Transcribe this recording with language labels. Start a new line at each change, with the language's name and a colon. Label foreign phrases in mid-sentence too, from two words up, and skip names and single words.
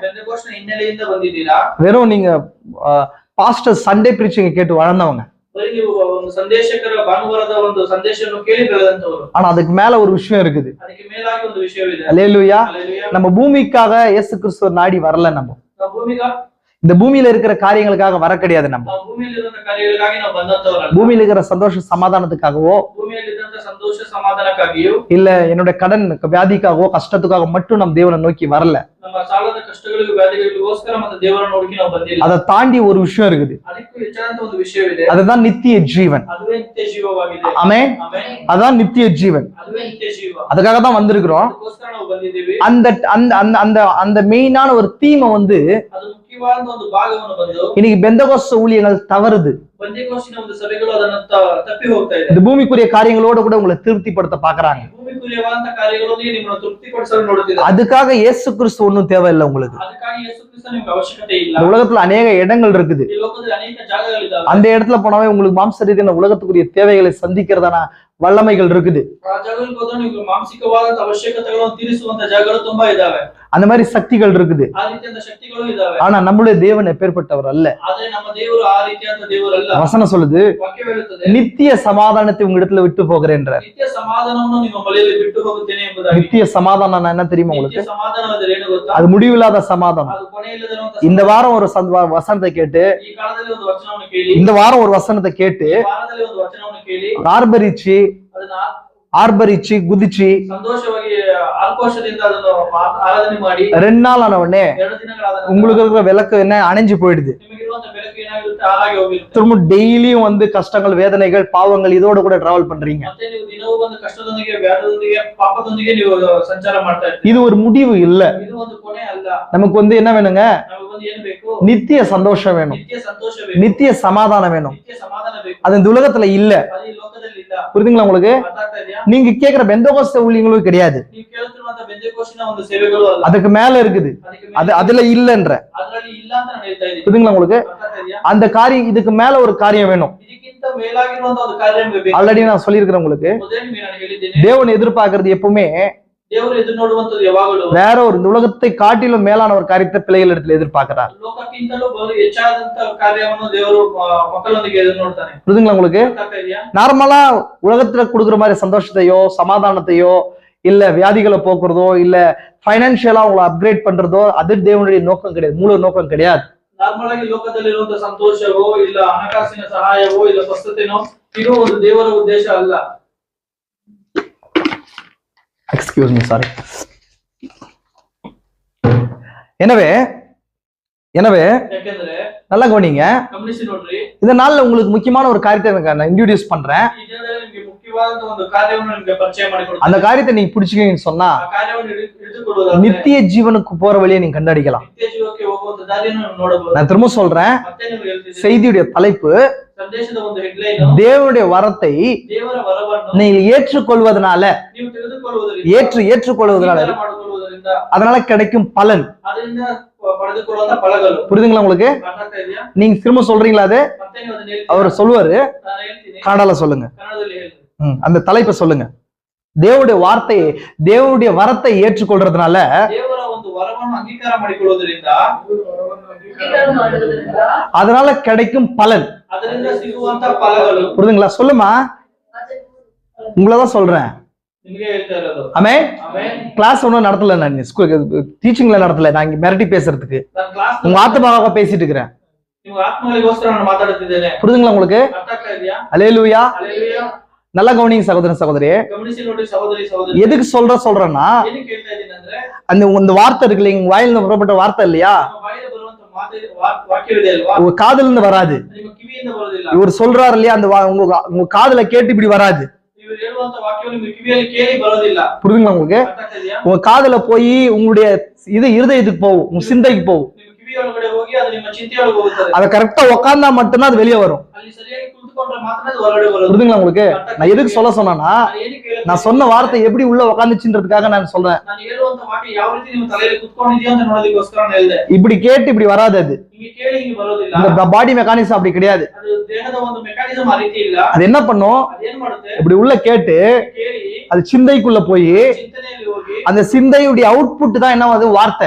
Tamil: வெறும் நீங்க
English: Pastor Sunday preaching
Tamil: கேட்டு வளர்ந்தவங்க. ஆனா அதுக்கு மேல ஒரு விஷயம் இருக்குது. அல்லேலூயா. நம்ம பூமிக்காக இயேசு கிறிஸ்துவ நாடி வரல. நம்ம இந்த பூமியில இருக்கிற காரியங்களுக்காக வர கிடையாது. நம்ம
Kannada: ನಾವು ಭೂಮಿಯಲ್ಲಿರುವಂತ ಕಾರ್ಯಗಳಿಗಾಗಿ ನಾವು ಬಂದಂತವರಲ್ಲ.
Tamil: பூமியில இருக்கிற சந்தோஷ சமாதானத்துக்காகவோ
Kannada: ಭೂಮಿಯಲ್ಲಿದ್ದಂತ ಸಂತೋಷ ಸಮಾಧಾನಕ್ಕಾಗಿಯೂ
Tamil: இல்ல என்னுடைய கடன் வியாதிக்காகவோ கஷ்டத்துக்காக மட்டும் நம்ம தேவனை நோக்கி வரல.
Kannada: ನಮ್ಮ ಸಾಲದ ಕಷ್ಟಗಳಿಗೂ ವ್ಯಾಧಿಗಳಿಗೋಸ್ಕರ ಮತ್ತೆ ದೇವರನ್ನು ನೋಡಿಕೆ ನಾವು ಬಂದಿಲ್ಲ.
Tamil: அதை தாண்டி ஒரு விஷயம் இருக்குது.
Kannada: ಅದಕ್ಕೂ ಹೆಚ್ಚಾದಂತ ಒಂದು ವಿಷಯವಿದೆ.
Tamil: அதுதான் நித்திய ஜீவன்.
Kannada: ಅದುವೇ ನಿತ್ಯ ಜೀವವಾಗಿದೆ.
Tamil: ஆமென்.
Kannada: ಆಮೆನ್.
Tamil: அதான் நித்திய ஜீவன்.
Kannada: ಅದುವೇ ನಿತ್ಯ ಜೀವ.
Tamil: அதுக்காக தான் வந்திருக்கிறோம்.
Kannada: ಅದಕ್ಕೋಸ್ಕರ ನಾವು ಬಂದಿದ್ದೀವಿ.
Tamil: அந்த அந்த அந்த அந்த மெயினான ஒரு தீமை வந்து
Kannada: ಅದು ಮುಖ್ಯವಾದ ಒಂದು ಭಾಗವನ್ನು ಬಂದು
Tamil: இன்னைக்கு பெந்தகோஸ்த ஊழியங்கள் தவறுது.
Kannada: ಪೆಂತೆಕೋಸ್ತಿನ ಒಂದು ಸಭೆಗಳು ಅದನ್ನ ತಪ್ಪಿ ಹೋಗ್ತಾ ಇದೆ.
Tamil: இந்த பூமிக்குரிய காரியங்களோட கூட உங்களை திருப்திப்படுத்த பாக்குறாங்க.
Kannada: ಭೂಮಿಕುರಿಯವಾದಂತ ಕಾರ್ಯಗಳೊಂದಿಗೆ ನಿಮ್ಮನ್ನು ತೃಪ್ತಿಪಡಿಸಲು ನೋಡುತ್ತಿದ್ದಾರೆ.
Tamil: அதுக்காக இயேசு கிறிஸ்து ஒன்றும் தேவையில்லை உங்களுக்கு.
Kannada: ಅದಕ್ಕಾಗಿ ಯೇಸು ಕ್ರಿಸ್ತ ನಿಮಗೆ ಅವಶ್ಯಕತೆ ಇಲ್ಲ.
Tamil: இந்த உலகத்துல அநேக இடங்கள் இருக்குது.
Kannada: ಈ ಲೋಕದಲ್ಲಿ ಅನೇಕ ಜಾಗಗಳಿದ್ದಾವೆ.
Tamil: அந்த இடத்துல போனாவே உங்களுக்கு மாம்ச ரீதியான உலகத்துக்குரிய தேவைகளை சந்திக்கிறதான வல்லமைகள் இருக்குது.
Kannada: ಆ ಜಾಗಗಳಿಗೆ ಹೋದ್ರೆ ನೀವು ಮಾನಸಿಕವಾದ ಅವಶ್ಯಕತೆಗಳನ್ನು ತೀರಿಸುವಂತ ಜಾಗಗಳು ತುಂಬಾ ಇದಾವೆ.
Tamil: அந்த மாதிரி சக்திகள் இருக்குது.
Kannada: ಆ ರೀತಿಯಾದ ಶಕ್ತಿಗಳು ಇದಾವೆ.
Tamil: ஆனா நம்மளுடைய தேவன் எப்பேற்பட்டவர் அல்ல.
Kannada: ಆದ್ರೆ ನಮ್ಮ ದೇವರು ಆ ರೀತಿಯಾದ ದೇವರಲ್ಲ.
Tamil: வசனம் சொல்லுது,
Kannada: ವಾಕ್ಯ ಹೇಳುತ್ತದೆ,
Tamil: நித்திய சமாதானத்தை உங்க இடத்துல விட்டு போகிறேன்றார்.
Kannada: ನಿತ್ಯ ಸಮಾಧಾನವನ್ನು ನಿಮ್ಮ ಬಳಿಯಲ್ಲಿ ಬಿಟ್ಟು ಹೋಗುತ್ತೇನೆ ಎಂಬುದಾಗಿ.
Tamil: நித்திய சமாதானம் என்ன தெரியுமா உங்களுக்கு?
Kannada: ನಿತ್ಯ ಸಮಾಧಾನ ಅಂದ್ರೆ ಏನು ಗೊತ್ತಾ?
Tamil: அது முடிவில்லாத சமாதானம்.
Kannada: ಅದು ಕೊನೆಯಿಲ್ಲದಿರುವಂತ.
Tamil: இந்த வாரம் ஒரு வசனத்தை கேட்டு,
Kannada: ಈ ಕಾಲದಲ್ಲಿ ಒಂದು ವಚನವನ್ನು ಕೇಳಿ,
Tamil: இந்த வாரம் ஒரு வசனத்தை கேட்டு
Kannada: ಈ ವಾರದಲ್ಲಿ ಒಂದು ವಚನವನ್ನು ಕೇಳಿ,
Tamil: ಅದನ್ನ ஆர்ப்பரிச்சு குதிச்சு
Kannada: ಸಂತೋಷವಾಗಿ ಆಕ್ರೋಶದಿಂದ ಅದನ್ನು ಆರಾಧನೆ ಮಾಡಿ
Tamil: 2 நாள் ஆன உடனே
Kannada: 2 ದಿನಗಳಾದ
Tamil: உங்களுக்கு இருக்கிற விளக்கு என்ன அணைஞ்சு போயிடுது.
Kannada: ನಿಮಗಿರುವಂತ ಬೆಳಕು ಏನಾಗಿರುತ್ತೆ, ಹಾಳಾಗಿ ಹೋಗಿರುತ್ತೆ.
Tamil: திரும்ப டெய்லியும் வந்து கஷ்டங்கள், வேதனைகள், பாவங்கள் இதோட கூட டிராவல் பண்றீங்க.
Kannada: ಮತ್ತೆ ನೀವು ದಿನವೂ ಒಂದು ಕಷ್ಟದೊಂದಿಗೆ, ವ್ಯಾಧದೊಂದಿಗೆ, ಪಾಪದೊಂದಿಗೆ ನೀವು ಸಂಚಾರ ಮಾಡ್ತಾ ಇರ್ತೀರಿ.
Tamil: இது ஒரு முடிவு இல்ல.
Kannada: ಇದು ಒಂದು ಕೊನೆ ಅಲ್ಲ.
Tamil: நமக்கு வந்து என்ன வேணுங்க?
Kannada: ನಮಗೆ ಒಂದು ಏನು ಬೇಕು?
Tamil: நித்திய சந்தோஷம் வேணும்,
Kannada: ನಿತ್ಯ ಸಂತೋಷ ಬೇಕು,
Tamil: நித்திய சமாதானம் வேணும்.
Kannada: ನಿತ್ಯ ಸಮಾಧಾನ ಬೇಕು.
Tamil: அது இந்த உலகத்துல இல்ல.
Kannada: ಅದು ಈ ಲೋಕದಲ್ಲಿ ಇಲ್ಲ.
Tamil: புரியுதுங்களா உங்களுக்கு?
Kannada: ಅರ್ಥ ಆಗ್ತಾ ಇದೆಯಾ?
Tamil: நீங்க கேக்குற பெந்தகோஸ்த ஊழியங்களும் கிடையாது.
Kannada: ನೀವು ಕೇಳುತ್ತಿರುವಂತ ಬೆಂತೆಕೋಸ್ತಿನ ಒಂದು ಸೇವೆಗಳು ಅಲ್ಲ.
Tamil: அதுக்கு மேல இருக்குது. அதுல இல்லன்ற.
Kannada: ಅದರಲ್ಲಿ ಇಲ್ಲ ಅಂತ ನಾನು ಹೇಳ್ತಾ ಇದ್ದೀನಿ.
Tamil: புரியுதுங்களா உங்களுக்கு?
Kannada: ಅರ್ಥ ಆಗ್ತಾ ಇದೆಯಾ?
Tamil: அந்த காரியம், இதுக்கு மேல ஒரு காரியம் வேணும்.
Kannada: ಇದಕ್ಕಿಂತ ಮೇಲಾಗಿರುವಂತ ಒಂದು ಕಾರ್ಯ ನಿಮಗೆ ಬೇಕು.
Tamil: ஆல்ரெடி நான் சொல்லியிருக்கிறேன் உங்களுக்கு.
Kannada: ಮೊದಲೇ ನಿಮಗೆ ನಾನು ಹೇಳಿದ್ದೇನೆ,
Tamil: தேவன் எதிர்பார்க்கிறது எப்பவுமே
Kannada: ದೇವರು ಎದುರು ನೋಡುವಂತದ್ದು ಯಾವಾಗಲೂ
Tamil: வேற ஒரு, இந்த உலகத்தை காட்டிலும் மேலான ஒரு காரியத்தை பிள்ளைகள் இடத்துல எதிர்பார்க்கிறார்.
Kannada: ಲೋಕಕ್ಕಿಂತಲೂ ಬಹು ಹೆಚ್ಚಾದಂತ ಕಾರ್ಯವನ್ನು ದೇವರು ಮಕ್ಕಳೊಂದಿಗೆ ಎದುರು ನೋಡ್ತಾನೆ.
Tamil: புரியுதுங்களா உங்களுக்கு?
Kannada: ಅರ್ಥ ಆಗ್ತಾ ಇದೆಯಾ?
Tamil: நார்மலா உலகத்துல கொடுக்குற மாதிரி சந்தோஷத்தையோ சமாதானத்தையோ இல்ல வியாதிகளை போக்குறதோ இல்ல பைனான்சியலா உங்களை அப்கிரேட் பண்றதோ அது தேவனுடைய நோக்கம் கிடையாது, மூல நோக்கம் கிடையாது.
Kannada: ನಾರ್ಮಲ್ ಆಗಿ ಲೋಕದಲ್ಲಿರುವಂತ ಸಂತೋಷವೋ ಇಲ್ಲ ಹಣಕಾಸಿನ ಸಹಾಯವೋ ಇಲ್ಲ ಸ್ವಸ್ಥತೆನೋ ಇದು ಒಂದು ದೇವರ ಉದ್ದೇಶ ಅಲ್ಲ.
English: Excuse me, sorry.
Tamil: எனவே எனவே
Kannada: ಯಾಕೆಂದ್ರೆ
Tamil: நல்லா கவனிங்க.
Kannada: ಗಮನಿಸಿ ನೋಡ್ರಿ,
Tamil: இந்த நாள்ல உங்களுக்கு முக்கியமான ஒரு காரியத்தை நான் இன்ட்ரோடியூஸ் பண்றேன்.
Kannada: ಈ ದಿನದಲ್ಲಿ ನಿಮಗೆ ಮುಖ್ಯವಾದ ಒಂದು ಕಾರ್ಯವನ್ನು ನಿಮಗೆ ಪರಿಚಯ ಮಾಡಿಕೊಡ್ತೀನಿ.
Tamil: அந்த காரியத்தை நீங்க பிடிச்சிக்கீங்கன்னு சொன்னா
Kannada: ಆ ಕಾರ್ಯವನ್ನು ಹಿಡಿದುಕೊಳ್ಳುವುದಾದ್ರೆ
Tamil: நித்திய ஜீவனுக்கு போற வழியை நீங்க கண்டடிக்கலாம்.
Kannada: ನಿತ್ಯ ಜೀವಕ್ಕೆ ಹೋಗುವಂತ ದಾರಿಯನ್ನು ನೀವು ನೋಡಬಹುದು.
Tamil: நான் திரும்ப சொல்றேன்,
Kannada: ಮತ್ತೆ ನೀವು ಹೇಳ್ತಿದ್ದೀರಿ,
Tamil: செய்தியுடைய தலைப்பு
Kannada: ಸಂದೇಶದ ಒಂದು ಹೆಡ್ಲೈನ್,
Tamil: தேவனுடைய வரத்தை
Kannada: ದೇವರ ವರವನ್ನು
Tamil: நீங்கள் ஏற்றுக்கொள்வதனால,
Kannada: ನೀವು ತೆಗೆದುಕೊಳ್ಳುವುದರಿಂದ,
Tamil: ஏற்றுக்கொள்வதனால
Kannada: ಸ್ವೀಕಾರ ಮಾಡಿಕೊಳ್ಳುವುದರಿಂದ,
Tamil: அதனால கிடைக்கும் பலன்.
Kannada: ಅದರಿಂದ ಪಡೆದುಕೊಳ್ಳುವಂತ ಫಲಗಳು.
Tamil: புரியுதுங்களா உங்களுக்கு?
Kannada: ಅರ್ಥ ಆಗ್ತಾ ಇದೆಯಾ?
Tamil: நீங்க திரும்ப சொல்றீங்களா? அது
Kannada: ಮತ್ತೆ ನೀವು ಅದನ್ನ ಹೇಳ್ತೀರಾ?
Tamil: அவர் சொல்லுவாரு,
Kannada: ನಾನು ಹೇಳ್ತೀನಿ,
Tamil: கன்னடால சொல்லுங்க.
Kannada: ಕನ್ನಡದಲ್ಲಿ ಹೇಳ್ತೀನಿ.
Tamil: அந்த தலைப்பை சொல்லுங்க. தேவனுடைய வார்த்தையை, தேவனுடைய வரத்தை ஏற்றுக்கொள்றதுனால,
Kannada: ದೇವರ ಒಂದು ವರವನ್ನು ಅಂಗೀಕಾರ ಮಾಡಿಕೊಳ್ಳುವುದರಿಂದ,
Tamil: அதனால கிடைக்கும் பலன்.
Kannada: ಅದರಿಂದ ಸಿಗುವಂತ ಫಲಗಳು.
Tamil: புரியுதுங்களா? சொல்லுமா, உங்களதான் சொல்றேன்.
Kannada: ನಿಮಗೆ ಹೇಳ್ತಾ ಇರೋದು.
Tamil: ஆமென்.
Kannada: ಆಮೆನ್.
Tamil: கிளாஸ் ஒன்னும் நடத்தல, நான் டீச்சிங்ல நடத்தல, நான் இங்க மிரட்டி பேசுறதுக்கு
Kannada: ನಾನು ಕ್ಲಾಸ್
Tamil: உங்க ஆத்மாவாக பேசிட்டு இருக்கிறேன்.
Kannada: ನಿಮ್ಮ ಆತ್ಮಗಳಿಗೋಸ್ಕರ ನಾನು ಮಾತಾಡುತ್ತಿದ್ದೇನೆ.
Tamil: புரியுதுங்களா உங்களுக்கு?
Kannada: ಅರ್ಥ ಆಗ್ತಾ ಇದೆಯಾ?
Tamil: அல்லேலூயா.
Kannada: ಹಲ್ಲೆಲೂಯಾ.
Tamil: நல்லா கவனிங்க சகோதரன் சகோதரி.
Kannada: ಗಮನಿಸಿ ನೋಡಿ ಸಹೋದರಿ ಸಹೋದರಿ,
Tamil: எதுக்கு சொல்றேன்னா,
Kannada: ಏನಕ್ಕೆ ಹೇಳ್ತಾ ಇದ್ದೀನಿ ಅಂದ್ರೆ,
Tamil: அந்த வார்த்தை இருக்கு இல்லைங்க, உங்க வாயிலிருந்து புறப்பட்ட வார்த்தை இல்லையா,
Kannada: ನಮ್ಮ ಬಾಯಿಗೆ ಬರುವಂತ ವಾಕ್ಯವಿದೆ ಅಲ್ವಾ,
Tamil: உங்க காதுல இருந்து வராது.
Kannada: ನಿಮ್ಮ ಕಿವಿಯಿಂದ ಬರೋದಿಲ್ಲ.
Tamil: இவர் சொல்றாரு இல்லையா, அந்த உங்க காதுல கேட்டு இப்படி வராது.
Kannada: ನೀವು ಹೇಳುವಂತ ವಾಕ್ಯವು ನಿಮ್ಮ ಕಿವಿಯಲ್ಲಿ ಕೇಳಿ ಬರೋದಿಲ್ಲ.
Tamil: புரியுதுங்களா உங்களுக்கு?
Kannada: ಅರ್ಥ ಆಗ್ತಾ ಇದೆಯಾ?
Tamil: உங்க காதுல போய் உங்களுடைய இருதயத்துக்கு போகும், உங்க சிந்தைக்கு போகும்.
Kannada: ನಿಮ್ಮ ಕಿವಿಯೊಳಗಡೆ ಹೋಗಿ ಅದು ನಿಮ್ಮ ಚಿಂತೆಯೊಳಗೆ ಹೋಗುತ್ತದೆ.
Tamil: அதை கரெக்டா உட்கார்ந்தா மட்டும்தான் அது வெளியே வரும்.
Kannada: ಅಲ್ಲಿ ಸರಿಯಾಗಿ ಕುಳಿತುಕೊಂಡ್ರೆ ಮಾತ್ರ ಅದು ಹೊರಗಡೆ ಬರೋದು.
Tamil: புரியுதுங்களா உங்களுக்கு? நான் எதுக்கு சொல்ல சொன்னா,
Kannada: ನಾನು ಏನಕ್ಕೆ ಹೇಳ್ತೀನಿ?
Tamil: நான் சொன்ன வார்த்தை எப்படி உள்ள உட்காந்துச்சுன்றதுக்காக நான் சொல்றேன்.
Kannada: ನಾನು ಹೇಳುವಂತ ವಾಕ್ಯ ಯಾವ ರೀತಿ ನಿಮ್ಮ ತಲೆಯಲ್ಲಿ ಕುತ್ಕೊಂಡಿದೆಯೋ ಅಂತ ನೋಡೋದಕ್ಕೋಸ್ಕರ ನಾನು ಹೇಳಿದೆ.
Tamil: இப்படி கேட்டு இப்படி வராது. அது
Kannada: ಹಿಂಗೆ ಕೇಳಿ ಹಿಂಗೆ ಬರೋದಿಲ್ಲ.
Tamil: இந்த
English: body mechanism
Tamil: அப்படி கிடையாது.
Kannada: ಅದು ದೇಹದ ಒಂದು ಮೆಕ್ಯಾನಿಸಮ್ ಆ ರೀತಿ ಇಲ್ಲ.
Tamil: அது என்ன பண்ணும்,
Kannada: ಅದೇನ್ ಮಾಡುತ್ತೆ,
Tamil: இப்படி உள்ள கேட்டு
Kannada: ಕೇಳಿ
Tamil: அது சிந்தைக்குள்ள போய்
Kannada: ಚಿಂತನೆಯಲ್ಲಿ ಹೋಗಿ
Tamil: அந்த சிந்தையுடைய அவுட்புட் தான் என்ன, அது வார்த்தை.